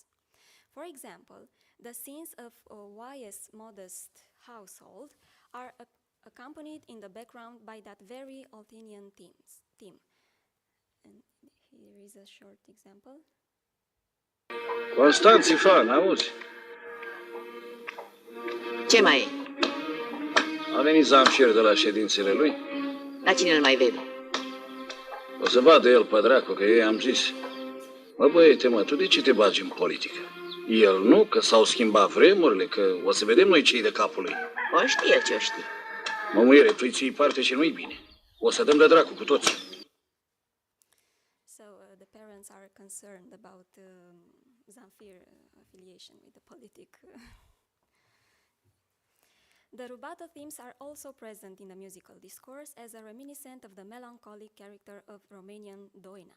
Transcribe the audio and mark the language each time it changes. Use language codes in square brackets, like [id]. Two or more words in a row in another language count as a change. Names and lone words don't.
[en] For example, the scenes of Oaie's modest household are accompanied in the background by that very Oltenian theme. And here is a short example. [ro] Constanți Ifan, auzi? Ce mai e? A venit Zamfir de la ședințele lui? La cine îl mai vede? O să vadă el pe dracu, că eu i-am zis. Mă, băiete, mă, tu de ce te bagi în politică? El nu, că s-au schimbat vremurile, că o să vedem noi cei de capul lui. O știe el ce o știe. Mă, muiere, tu-i ții parte și nu-i bine. O să dăm de dracu cu toți. [en] So the parents are concerned about Zamfir affiliation with the politic. The rubato themes are also present in the musical discourse as a reminiscent of the melancholic character of Romanian Doina.